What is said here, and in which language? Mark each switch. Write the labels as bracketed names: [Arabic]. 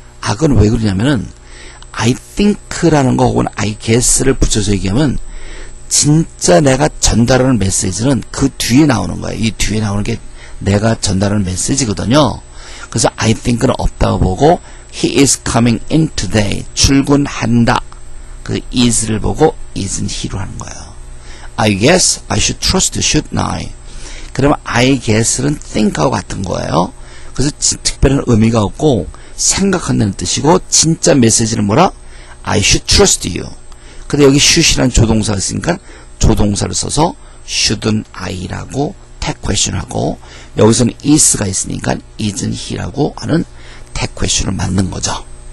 [Korean] 아, 그건 왜 그러냐면은 [English] I think [Korean] 라는 거 혹은 [English] I guess [Korean] 를 붙여서 얘기하면 진짜 내가 전달하는 메시지는 그 뒤에 나오는 거예요. 이 뒤에 나오는 게 내가 전달하는 메시지거든요. 그래서 [English] I think [Korean] 는 없다고 보고 [English] he is coming in today. [Korean] 출근한다. 그 is를 보고 [English] isn't he [Korean] 로 하는 거예요. [English] I guess I should trust you, shouldn't I? [Korean] 그러면 [English] I guess [Korean] 는 think하고 같은 거예요. 그래서 특별한 의미가 없고 생각한다는 뜻이고 진짜 메시지는 뭐라? [English] I should trust you. [Korean] 근데 여기 should이라는 조동사가 있으니까 조동사를 써서 [English] shouldn't I [Korean] 라고 tag question하고 여기서는 is가 있으니까 [English] isn't he [Korean] 라고 하는 tag question을 만든 거죠.